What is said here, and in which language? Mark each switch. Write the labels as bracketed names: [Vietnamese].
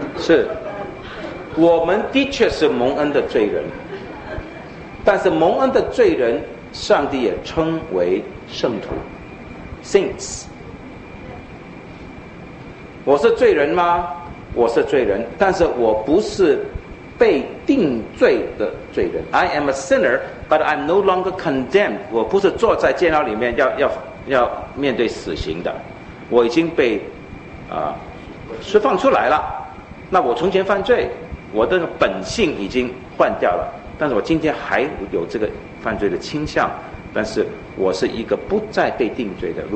[Chinese] 是，我们的确是蒙恩的罪人，但是蒙恩的罪人，上帝也称为圣徒 ，saints。我是罪人吗？我是罪人，但是我不是被定罪的罪人。 [English] I am a sinner, but I'm no longer condemned. [Chinese] 我不是坐在监牢里面要面对死刑的，我已经被释放出来了。那我从前犯罪，我的本性已经换掉了，但是我今天还有这个犯罪的倾向，但是我是一个不再被定罪的。